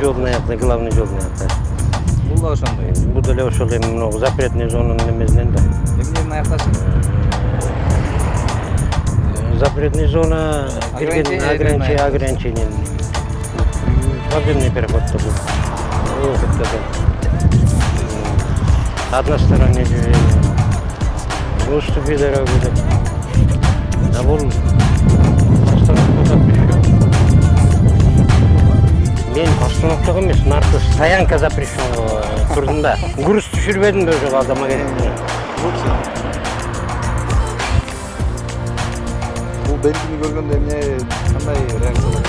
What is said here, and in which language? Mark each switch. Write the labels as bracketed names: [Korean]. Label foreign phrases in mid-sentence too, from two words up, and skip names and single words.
[Kyrgyz] Жолдун аякта, главный жолдун аякта. Бул да ошондой. Бул деле ошол эми мына запретный зонанын эмесинен да. Эмненин аякташы? [Russian] Запретный зона ограничение. Подземный переход бул. Односторонний движение. Уступи дорогу деп. А бул остановка запрещен. [Kyrgyz] Мен остановкага эмес, наркы [Russian] стоянка запрещен [Kyrgyz] турдум да. Груз түшүрбөдүм да ошол алдама керек. Бул белгини көргөндө эмне кандай реакция болот?